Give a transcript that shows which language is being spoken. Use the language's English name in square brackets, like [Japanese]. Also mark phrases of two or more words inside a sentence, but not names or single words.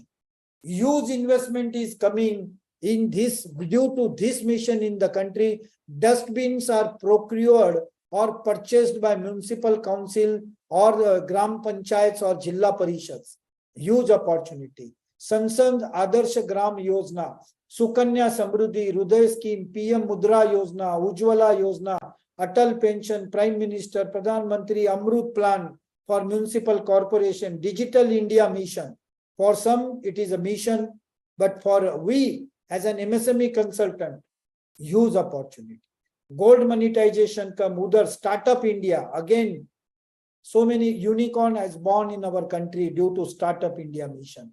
[English] Huge investment is coming in this, due to this mission in the country. Dustbins are procured or purchased by municipal council or gram panchayats or jilla parishads. Huge opportunity. Sansad Adarsh Gram Yojana, Sukanya Samruddhi, Hruday Scheme, PM Mudra Yojana, Ujjwala Yojana, Atal Pension, Prime Minister, Pradhan Mantri Amrut Plan for Municipal Corporation, Digital India Mission. For some, it is a mission, but for we as an MSME consultant, huge opportunity. Gold monetization ka mudar, Startup India, again, so many unicorn has born in our country due to Startup India mission.